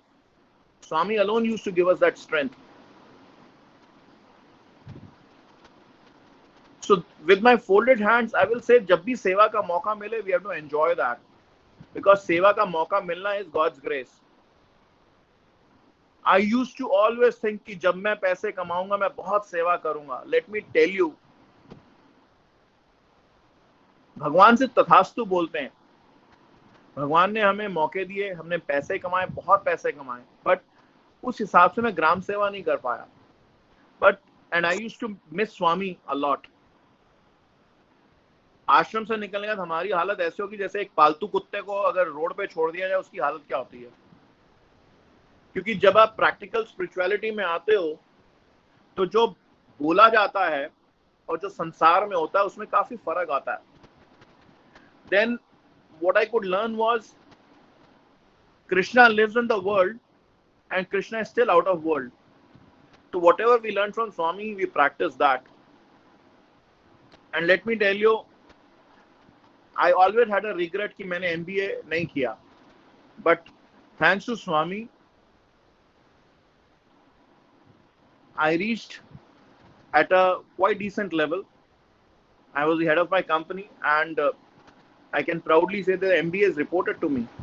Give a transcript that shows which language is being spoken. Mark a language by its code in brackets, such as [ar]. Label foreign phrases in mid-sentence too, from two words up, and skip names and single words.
[en] Swami alone used to give us that strength. So with my folded hands, I will say, [hi] जब भी सेवा का मौका मिले, [en] we have to enjoy that, because [hi] सेवा का मौका मिलना [en] is God's grace. I used to always think [hi] कि जब मैं पैसे कमाऊंगा मैं बहुत सेवा करूंगा. [en] Let me tell you, [hi] भगवान से तथास्तु बोलते हैं. भगवान ने हमें मौके दिए, हमने पैसे कमाए, बहुत पैसे कमाए, बट उस हिसाब से मैं ग्राम सेवा नहीं कर पाया. [en] But and I used to miss Swami a lot. [hi] आश्रम से निकलने के बाद हमारी हालत ऐसी होगी जैसे एक पालतू कुत्ते को अगर रोड पे छोड़ दिया जाए, उसकी हालत क्या होती है. क्योंकि जब आप [en] practical spirituality [hi] में आते हो तो जो बोला जाता है और जो संसार में होता है उसमें काफी फर्क आता है. [en] देन what I could learn was Krishna lives in the world and Krishna is still out of world. So whatever we learned from Swami, we practice that. And let me tell you, I always had a regret [hi] कि मैंने MBA नहीं किया. [en] But thanks to Swami, I reached at a quite decent level. I was the head of my company, and I can proudly say that MBA is reported to me.